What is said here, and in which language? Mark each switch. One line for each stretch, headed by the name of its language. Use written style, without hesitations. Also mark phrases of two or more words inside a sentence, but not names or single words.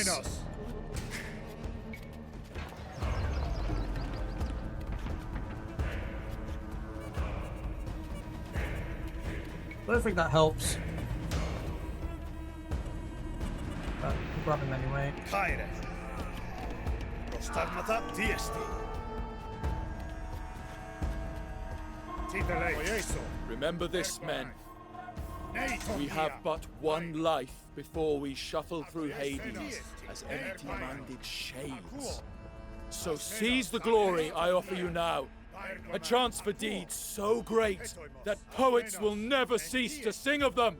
Greek: Menos.
English: I don't think that helps. But we'll grab him anyway.
Greek: Χαῖρε. Προστάγματα. TST. Titeleis.
English: Remember this, men. We have but one life before we shuffle through Hades as empty-minded shades. So seize the glory I offer you now. A chance for deeds so great that poets will never cease to sing of them.